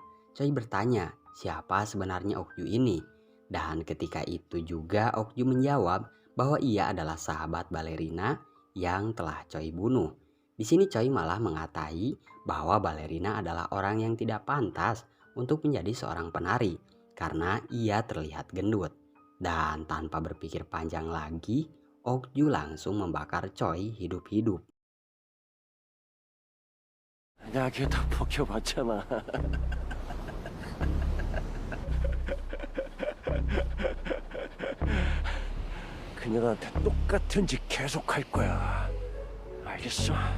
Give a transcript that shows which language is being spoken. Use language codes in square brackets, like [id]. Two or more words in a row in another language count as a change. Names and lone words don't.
[id] Choi bertanya siapa sebenarnya Ok-ju ini. Dan ketika itu juga Ok-ju menjawab bahwa ia adalah sahabat balerina yang telah Choi bunuh. Di sini Choi malah mengatai bahwa balerina adalah orang yang tidak pantas untuk menjadi seorang penari karena ia terlihat gendut. Dan tanpa berpikir panjang lagi, Ok-ju langsung membakar Choi hidup-hidup. [ko] 야, 걔 다 벗겨봤잖아. 그녀한테 똑같은 짓 계속할 거야. 알겠어?